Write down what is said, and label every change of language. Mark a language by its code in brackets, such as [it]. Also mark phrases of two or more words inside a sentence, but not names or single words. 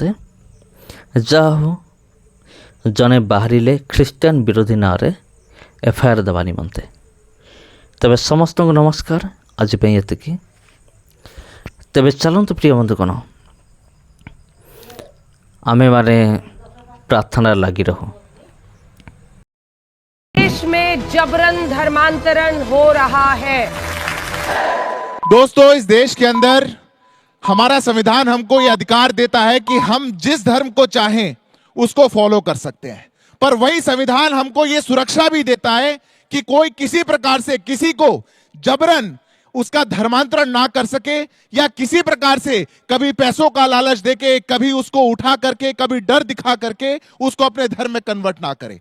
[or] ଯାହା ହଉ, ଜଣେ ବାହାରିଲେ ଖ୍ରୀଷ୍ଟିଆନ ବିରୋଧୀ ନାଁରେ ଏଫଆଇଆର୍ ଦେବା ନିମନ୍ତେ। ତେବେ ସମସ୍ତଙ୍କୁ ନମସ୍କାର, ଆଜି ପାଇଁ ଏତିକି। ତେବେ ଚାଲନ୍ତୁ ପ୍ରିୟ ବନ୍ଧୁଗଣ, ଆମେମାନେ ପ୍ରାର୍ଥନାରେ ଲାଗି ରହୁ। [hi] देश में जबरन धर्मांतरण हो रहा है। दोस्तों, इस देश के अंदर हमारा संविधान हमको यह अधिकार देता है कि हम जिस धर्म को चाहें उसको फॉलो कर सकते हैं, पर वही संविधान हमको यह सुरक्षा भी देता है कि कोई किसी प्रकार से किसी को जबरन उसका धर्मांतरण ना कर सके, या किसी प्रकार से कभी पैसों का लालच देके, कभी उसको उठा करके, कभी डर दिखा करके उसको अपने धर्म में कन्वर्ट ना करे।